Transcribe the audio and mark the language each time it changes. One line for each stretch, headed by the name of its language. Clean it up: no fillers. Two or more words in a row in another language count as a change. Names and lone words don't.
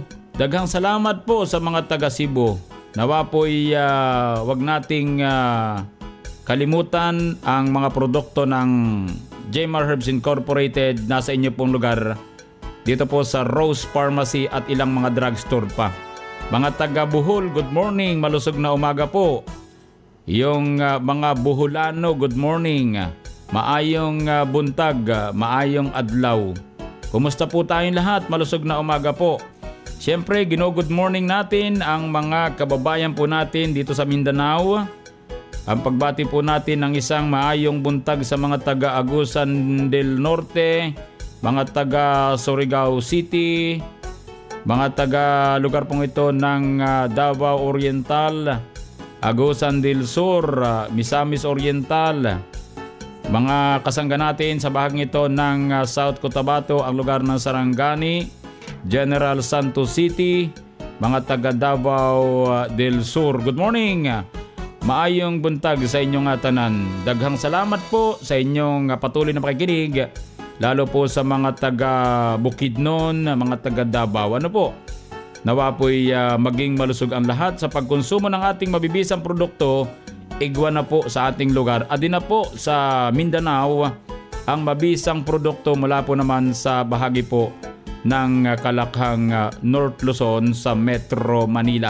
Cebuano: Daghang salamat
Filipino: po sa mga taga Cebu. Nawa po'y wag nating kalimutan ang mga produkto ng GMR Herbs Incorporated nasa inyo pong lugar. Dito po sa Rose Pharmacy at ilang mga drugstore pa. Mga taga Bohol,
English: good morning.
Filipino: Malusog na umaga po. Yung mga Boholano,
English: good morning.
Cebuano: Maayong buntag, maayong adlaw.
Filipino: Kumusta po tayong lahat? Malusog na umaga po. Siyempre,
English: good morning
Filipino: natin ang mga kababayan po natin dito sa Mindanao. Ang pagbati po natin ng isang
Cebuano: maayong buntag
Filipino: sa mga taga Agusan del Norte, mga taga Surigao City, mga taga lugar pong ito ng Davao Oriental, Agusan del Sur, Misamis Oriental, mga kasangga natin sa bahaging ito ng South Cotabato, ang lugar ng Sarangani, General Santos City, mga taga Davao del Sur.
English: Good morning!
Cebuano: Maayong buntag sa inyong tanan. Daghang salamat
Filipino: po sa inyong patuloy na pakikinig, lalo po sa mga taga Bukidnon, mga taga Davao. Ano po? Nawa po'y maging malusog ang lahat sa pagkonsumo ng ating mabibisang produkto. Igwa na po sa ating lugar. Adin na po sa Mindanao ang mabisang produkto mula po naman sa bahagi po ng Kalakhang North Luzon sa Metro Manila.